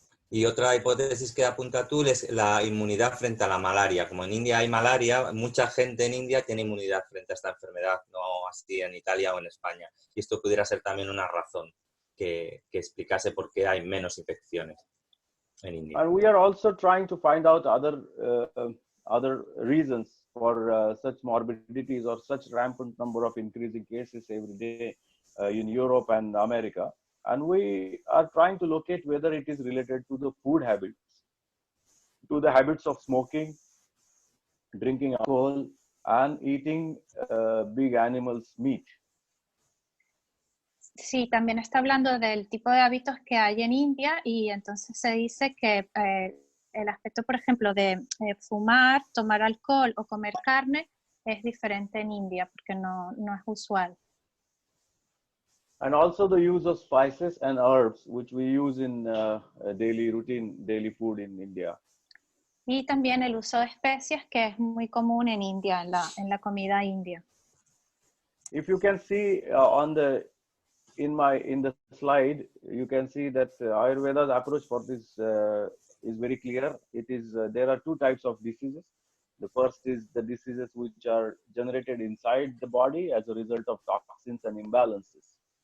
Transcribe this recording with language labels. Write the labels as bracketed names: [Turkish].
[Spanish] Y otra hipótesis que apunta Atul es la inmunidad frente a la malaria. Como en India hay malaria, mucha gente en India tiene inmunidad frente a esta enfermedad, no así en Italia o en España. Y esto pudiera ser también una razón que explicase por qué hay menos infecciones en India. [English] And we are also trying to find out other reasons for such morbidities or such rampant number of increasing cases every day in Europe and America. And we are trying to locate whether it is related to the food habits, to the habits of smoking, drinking alcohol, and eating big animals' meat. [Spanish] Sí, también está hablando del tipo de hábitos que hay en India y entonces se dice que el aspecto, por ejemplo, de fumar, tomar alcohol o comer carne es diferente en India porque no es usual. [English] And also the use of spices and herbs, which we use in daily food in India. [Spanish] Y también el uso de especias, que es muy común en India, en la comida india. [English] If you can see in the slide, you can see that Ayurveda's approach for this is very clear. It is there are two types of diseases. The first is the diseases which are generated inside the body as a result of toxins and imbalances.